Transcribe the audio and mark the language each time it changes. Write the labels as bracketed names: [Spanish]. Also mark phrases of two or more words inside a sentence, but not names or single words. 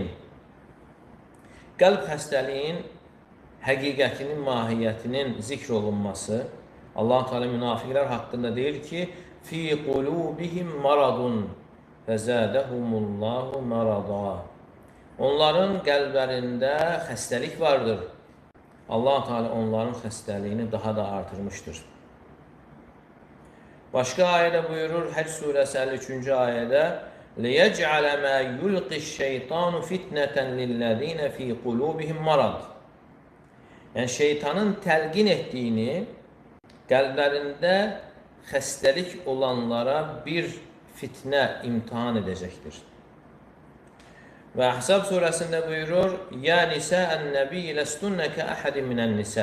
[Azerbaijani] Qəlb xəstəliyin həqiqətinin, mahiyyətinin zikr olunması, Allah Teala münafiqlər haqqında deyir ki, [Arabic] في قلوبهم مرض فزادهم الله مرضا. [Azerbaijani] Onların qəlblərində xəstəlik vardır. Allah Teala onların xəstəliyini daha da artırmışdır. Başqa ayədə buyurur, Həcc surəsi 53-cü ayədə [Arabic] لِيَجْعَلَ مَا يُلْقِ الشَّيْطَانُ فِتْنَةً لِلَّذ۪ينَ ف۪ي قُلُوبِهِمْ marad. [Azerbaijani] Yəni, şeytanın təlqin etdiyini qəlblərində xəstəlik olanlara bir fitnə imtihan edəcəkdir. Və Əhzab surəsində buyurur, [Arabic] يا نساء النبي لستن كأحد من النساء.